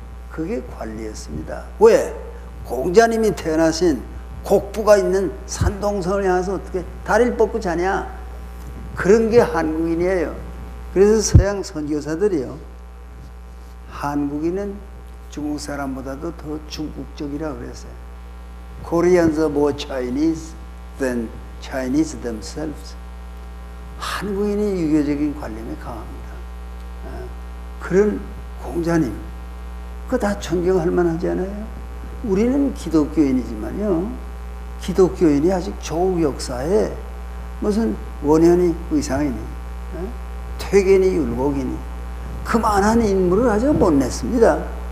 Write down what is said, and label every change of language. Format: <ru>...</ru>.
<ko>그게 관리였습니다. 왜? 공자님이 태어나신 곡부가 있는 산동성원에 가서 어떻게 다리를 뻗고 자냐? 그런 게 한국인이에요. 그래서 서양 선교사들이요, 한국인은 중국 사람보다도 더 중국적이라고 그랬어요.</ko> <en>Koreans are more Chinese than Chinese themselves.</en> <ko>한국인이 유교적인 관념에 강합니다. 그런 공자님, 그거 다 존경할 만하지 않아요? 우리는 기독교인이지만요, 기독교인이 아직 조국 역사에 무슨 원현이 의상이니, 퇴계니 율곡이니, 그만한 인물을 아직 못 냈습니다.</ko>